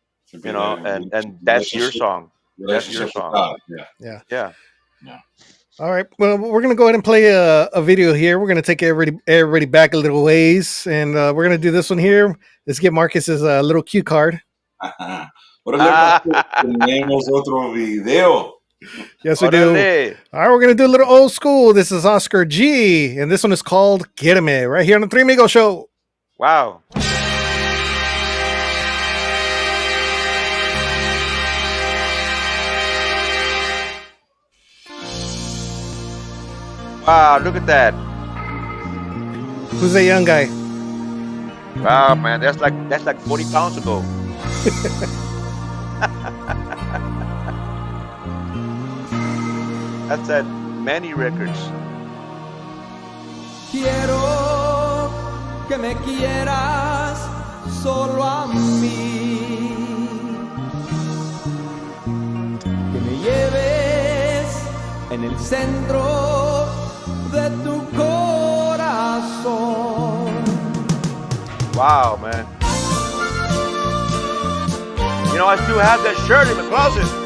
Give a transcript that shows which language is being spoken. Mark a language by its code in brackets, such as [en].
[en] Should be the and that's your relationship song. That's your relationship with song. God. Yeah. Yeah. Yeah. Yeah. All right. Well, we're gonna go ahead and play a video here. We're gonna take everybody back a little ways, and we're gonna do this one here. Let's get Marcus's little cue card. [es] Órale, Paco, tenemos otro video. [en] Yes, we do. [es] Órale. [en] All right, we're gonna do a little old school. This is Oscar G, and this one is called "Quédame" right here on the Three Amigos Show. Wow. Wow, look at that. Who's that young guy? Wow, man, that's like 40 pounds ago. That's at Manny Records. [es] Quiero que me quieras solo a mí, que me lleves en el centro de tu corazón. [en] Wow, man. I still have that shirt in the closet.